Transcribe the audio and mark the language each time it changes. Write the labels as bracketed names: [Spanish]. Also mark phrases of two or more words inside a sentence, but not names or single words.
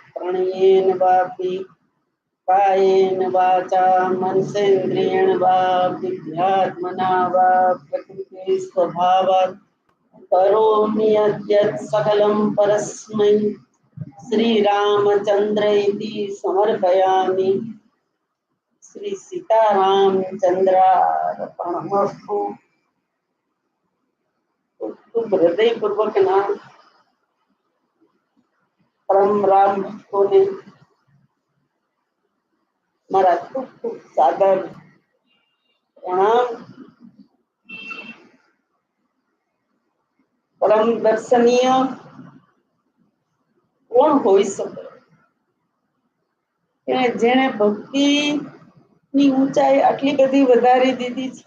[Sanskrit] प्रणयेन वापि कायेन वाचा मनसेन्द्रियेण वा बुद्ध्यात्मना वा प्रकृते स्वभावात् करोमि यद्यत् सकलं परस्मै श्रीरामचन्द्र इति समर्पयामि श्री सीतारामचन्द्रार्पणमस्तु। [Gujarati] ખૂબ હૃદયપૂર્વકના પરમ રામ ભક્તોને મારા ખૂબ ખૂબ સાદર પ્રણામ. પરમ દર્શનીય કોણ હોઈ શકે કે જેણે ભક્તિ ની ઊંચાઈ આટલી બધી વધારી દીધી છે?